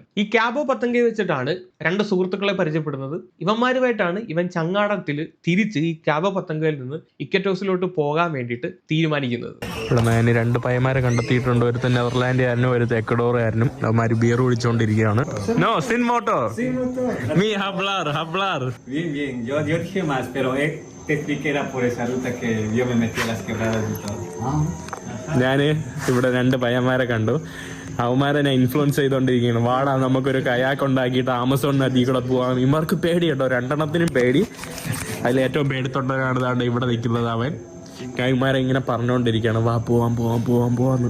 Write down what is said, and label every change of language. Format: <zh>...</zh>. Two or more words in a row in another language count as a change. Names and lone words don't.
<ml>ഈ കാബോ പത്തങ്കയിൽ വെച്ചിട്ടാണ് 2 സുഹൃത്തുക്കളെ പരിചയപ്പെടുന്നത്. ഇവന്മാരുമായിട്ടാണ് ഇവൻ ചങ്ങാടത്തിൽ തിരിച്ച് ഈ കാബോ പത്തങ്കയിൽ നിന്ന് ഇക്കറ്റോസിലോട്ട് പോകാൻ വേണ്ടിയിട്ട് തീരുമാനിക്കുന്നത്. ഇവിടെ ഞാൻ 2 പയ്യന്മാരെ കണ്ടെത്തിയിട്ടുണ്ട്. ഒരുത്തൻ നെതർലാൻഡുകാരനും ഒരുത്തൻ എക്വഡോറുകാരനും. അവന്മാർ ബിയർ കുടിച്ചുകൊണ്ടിരിക്കുകയാണ്. നോ സിൻ മോട്ടോ mi hablar.</ml> <es>Bien, yo dije más, pero te expliqué era por esa ruta que yo me metí a las quebradas y todo.</es> <ml>ഞാൻ ഇവിടെ 2 പയ്യന്മാരെ കണ്ടു. അവന്മാരെ ഞാൻ ഇൻഫ്ലുവൻസ് ചെയ്തുകൊണ്ടിരിക്കുകയാണ്. വാടാ, നമുക്കൊരു കയാക്ക് ഉണ്ടാക്കിയിട്ട് ആമസോൺ നദി കൂടെ പോവാം. ഇവർക്ക് പേടി കേട്ടോ, 2 പേടി. അതിൽ ഏറ്റവും പേടിത്തൊണ്ടവനാണ് താണ്ട് ഇവിടെ നിൽക്കുന്നത്. അവൻ കൈമാരെ ഇങ്ങനെ പറഞ്ഞുകൊണ്ടിരിക്കുകയാണ്, വാ പോവാന്ന്.</ml>